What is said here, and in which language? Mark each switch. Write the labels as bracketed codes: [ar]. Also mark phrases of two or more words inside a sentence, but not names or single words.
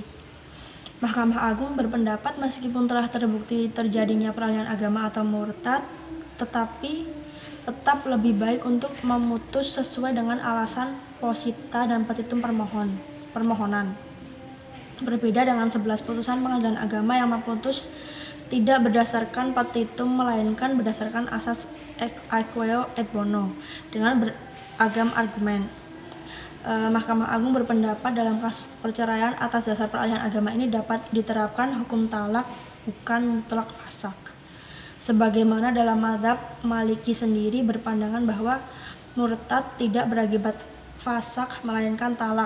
[id] Mahkamah Agung berpendapat meskipun telah terbukti terjadinya peralihan agama atau murtad, tetapi tetap lebih baik untuk memutus sesuai dengan alasan posita dan petitum permohonan. Berbeda dengan 11 putusan pengadilan agama yang memutus tidak berdasarkan petitum melainkan berdasarkan asas [la] aequo et bono [id] dengan beragam argumen. Mahkamah Agung berpendapat dalam kasus perceraian atas dasar peralihan agama ini dapat diterapkan hukum talak bukan mutlak fasak. Sebagaimana dalam mazhab Maliki sendiri berpandangan bahwa murtad tidak berakibat fasak melainkan talak.